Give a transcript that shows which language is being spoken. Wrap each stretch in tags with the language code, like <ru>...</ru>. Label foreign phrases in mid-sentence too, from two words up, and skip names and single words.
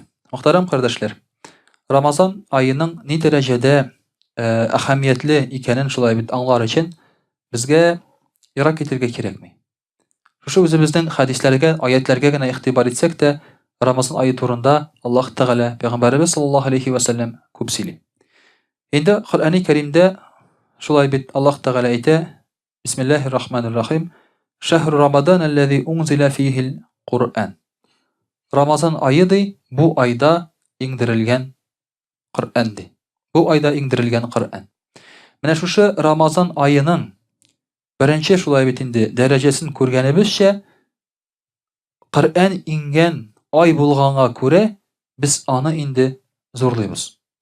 <tt>Мөхтәрәм кардәшләр, Рамазан аеның ни дәрәҗәдә әһәмиятле икәнен шулай бит аңлар өчен безгә ерак китәргә кирәкми. Шушы үзебезнең хәдисләргә, аятләргә генә игътибар итсәк тә, Рамазан ае турында Аллаһ Тәгалә, Пәйгамбәребез</tt> <ar>صلى الله عليه وسلم</ar> <tt>күп сөйли. Инде Коръәни Кәримдә шулай бит Аллаһ Тәгалә әйтә:</tt> <ar>بسم الله الرحمن الرحيم. شهر رمضان الذي أنزل فيه القرآن.</ar> <tt>Рамазан ае ди, бу айда иңдерелгән Коръән ди. Бу айда иңдерелгән Коръән. Менә шушы Рамазан аеның беренче шулай бит инде дәрәҗәсен күргәнебезчә, Коръән иңгән ай булганга күрә, без аны инде зурлыйбыз.</tt>